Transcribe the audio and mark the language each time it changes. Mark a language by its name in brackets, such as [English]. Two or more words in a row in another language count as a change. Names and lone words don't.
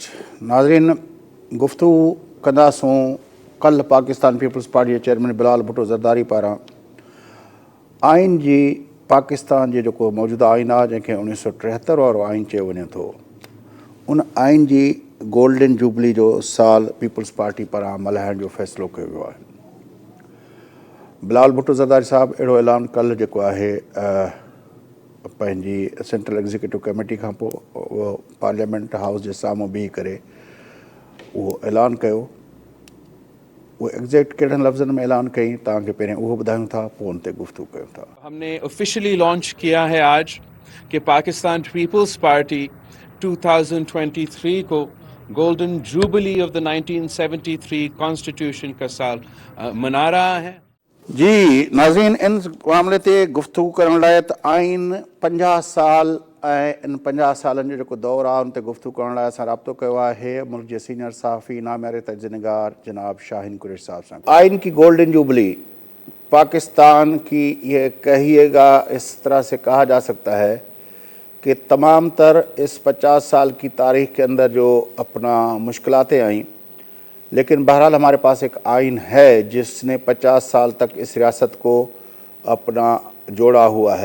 [Sindhi] नाज़रीन, गुफ़्तगू कंदासूं कल्ह पाकिस्तान पीपल्स पार्टी जे चेयरमैन बिलाल भुट्टो ज़रदारी पारां आइन जी पाकिस्तान जो जेको मौजूदा आइन आहे जंहिंखे 1973 वारो आइन चयो वञे थो, उन आइन जी [English] Golden Jubilee [Sindhi] जो साल पीपल्स पार्टी पारां मल्हाइण जो फ़ैसिलो कयो वियो आहे। बिलाल भुट्टो ज़रदारी साहब अहिड़ो ऐलान कल्ह जेको आहे पंहिंजी सेंट्रल एग्ज़ीक्यूटिव कमेटी खां पोइ उहो पार्लियामेंट हाउस जे साम्हूं बीह करे उहो ऐलान कयो। वो एग्जैक्ट कहिड़नि लफ़्ज़नि में ऐलान कई तव्हांखे पहिरियों उहो ॿुधायूं था, पोइ उन ते गुफ़्तगू कयूं था। [Urdu] ہم نے [English] officially launch [Urdu] کیا ہے آج کہ پاکستان پیپلز پارٹی 2023 کو [English] Golden Jubilee of the 1973 Constitution [Urdu] کا سال منا رہا ہے. [Sindhi] जी नाज़रीन, इन मामले ते गुफ़्तगू करण लाइ त आइन 50 साल ऐं इन 50 सालनि जो जेको दौरु आहे उन ते गुफ़्तगू करण लाइ असां राब्तो कयो आहे मुल्क जे सीनियर सहाफ़ी नामियारे तजनिगार जनाब शाहीन कुरैशी साहब सां। [Urdu] آئین کی [English] Golden Jubilee [Urdu] پاکستان کی یہ کہیے گا اس طرح سے کہا جا سکتا ہے کہ تمام تر اس 50 سال کی تاریخ کے اندر جو اپنا مشکلات آئیں، لیکن بہرحال ہمارے پاس ایک آئین ہے جس نے 50 سال تک اس ریاست کو اپنا جوڑا ہوا ہے.